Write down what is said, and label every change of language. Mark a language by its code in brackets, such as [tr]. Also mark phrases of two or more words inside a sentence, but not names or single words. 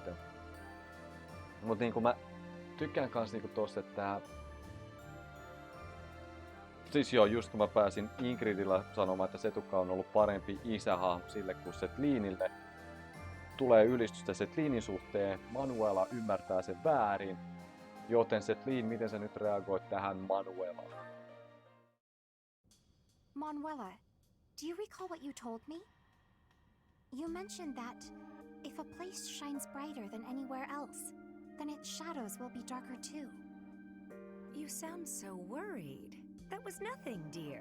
[fi] Mut niinku mä tykkään kans niinku tosta, että siis joo, just kun mä pääsin Ingridillä sanomaan, että Setukka on ollut parempi isähahmo sille kuin Setlinille. Tulee ylistystä Setlinin suhteen, Manuela ymmärtää sen väärin. Joten Setlin, miten sä nyt reagoit tähän Manuelaan? [en] Manuela, do you recall what you told me? You mentioned that if a place shines brighter than anywhere else, then its shadows will be darker too. You sound so worried. That was nothing, dear.